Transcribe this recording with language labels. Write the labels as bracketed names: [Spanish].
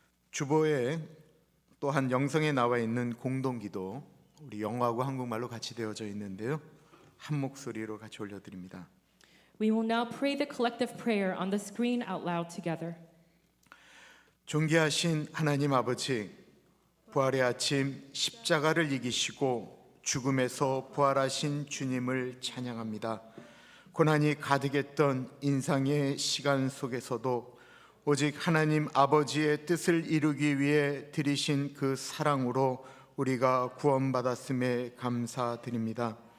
[Korean] 주보에 또한 영성에 나와 있는 공동기도 우리 영어하고 한국말로 같이 되어져 있는데요. 한 목소리로 같이 올려드립니다. [English] We will now pray the collective prayer on the screen out loud together. [Korean] 존귀하신 하나님 아버지, 부활의 아침 십자가를 이기시고 죽음에서 부활하신 주님을 찬양합니다. 고난이 가득했던 인상의 시간 속에서도 오직 하나님 아버지의 뜻을 이루기 위해 들이신 그 사랑으로 우리가 구원받았음에 감사드립니다.